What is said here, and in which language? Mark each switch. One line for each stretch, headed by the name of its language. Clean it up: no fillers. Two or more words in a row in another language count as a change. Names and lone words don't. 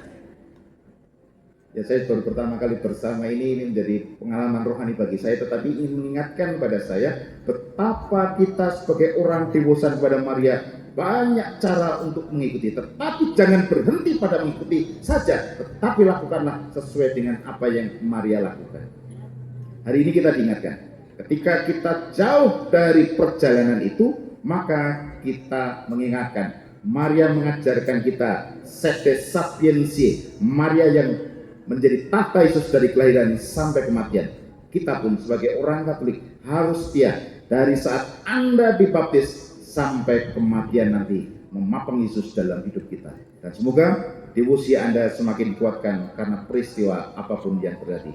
Indonesian: Ya saya baru pertama kali bersama ini menjadi pengalaman rohani bagi saya, tetapi ini mengingatkan pada saya betapa kita sebagai orang devosan kepada Maria banyak cara untuk mengikuti, tetapi jangan berhenti pada mengikuti saja, tetapi lakukanlah sesuai dengan apa yang Maria lakukan. Hari ini kita diingatkan, ketika kita jauh dari perjalanan itu, maka kita mengingatkan, Maria mengajarkan kita
Latin: sede sapiensi,
Indonesian: Maria yang menjadi tahta Yesus dari kelahiran sampai kematian. Kita pun sebagai orang Katolik harus setia dari saat Anda dibaptis sampai kematian nanti memapang Yesus dalam hidup kita. Dan semoga devosi Anda semakin dikuatkan karena peristiwa apapun yang terjadi.